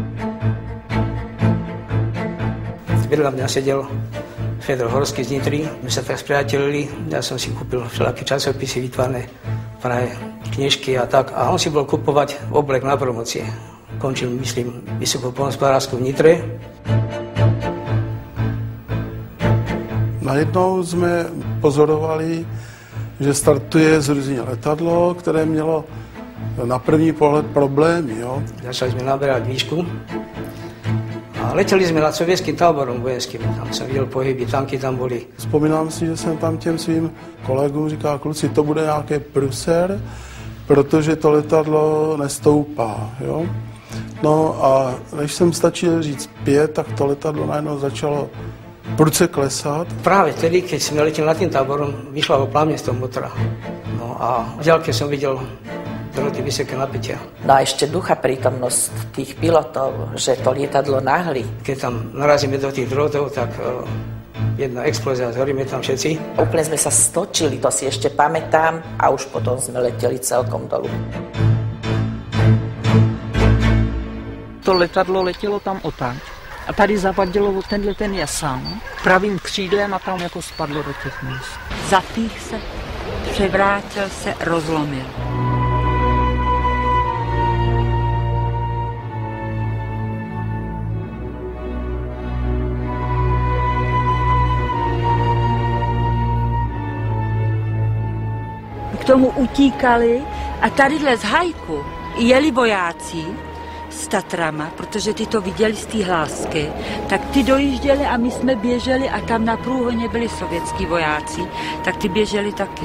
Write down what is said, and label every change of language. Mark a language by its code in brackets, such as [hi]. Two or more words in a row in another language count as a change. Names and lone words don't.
[sk] Vedľa mňa sedel Fedor Horský z Nitry, my sa tak spriatelili, ja som si kúpil všelaké časopisy vytvarné v Prahe, knižky a tak, a on si bol kupovať oblek na promocie. Končil, myslím, Vysokú poľnohospodársku v Nitre. [cs] Najednou jsme pozorovali, že startuje z Ruzyně letadlo, které mělo na první pohled problémy. Jo? Začali jsme [sk] naberať výšku [cs] a letěli jsme nad sovětským táborom vojenským. Tam jsem viděl pohyby, tanky tam byly. Vzpomínám si, že jsem tam těm svým kolegům říkal, kluci, to bude nějaký pruser, protože to letadlo nestoupá. Jo? No a než jsem stačil říct 5, tak to letadlo najednou začalo prudce klesat. [sk] Práve vtedy, keď sme leteli nad tým táborom, vyšla plámne z toho motora. No a v ďalke som videl droty vysoké napätia. No a ešte ducha prítomnosť tých pilotov, že to lietadlo nahli. Keď tam narazíme do tých drotov, tak jedna explózia, zhoríme tam všetci. Úplne sme sa stočili, to si ešte pamätám, a už potom sme leteli celkom dolu. [cs] To letadlo letělo tam otáč. A tady zavadilo ten jasán pravým křídlem a tam jako spadlo do těch míst. Zapích se, převrátil se, rozlomil. K tomu utíkali a tadyhle z hajku jeli vojáci s Tatrama, protože ty to viděli z té hlásky, tak ty dojížděli a my jsme běželi a tam na průhoně byli sovětskí vojáci, tak ty běželi taky.